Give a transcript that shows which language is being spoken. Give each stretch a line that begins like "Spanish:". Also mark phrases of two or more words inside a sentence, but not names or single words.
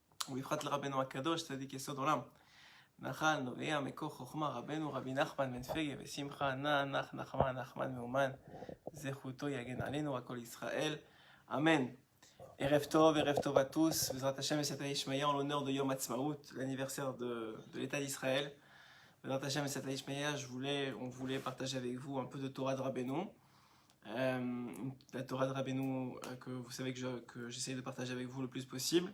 Hebrew: ובפרט לרבנו הקדוש, צדיק יסוד עולם. נחל, נובע, מקור חוכמה, רבנו רבי נחמן בן פגה ושמחה, נח, נחמן, נחמן מאומן, זכותו יגן עלינו, הכל ישראל.
French: Amen.
Hebrew: ערב טוב
French: à tous.
Hebrew: בעזרת השם
French: et Sata Ishmael en l'honneur de Yom Ha'atzmaut, l'anniversaire de l'État d'Israël.
Hebrew: בעזרת השם
French: et Sata Ishmael, on voulait partager avec vous un peu de Torah de Rabbeinu. La Torah de Rabbeinu que vous savez que j'essaie de partager avec vous le plus possible.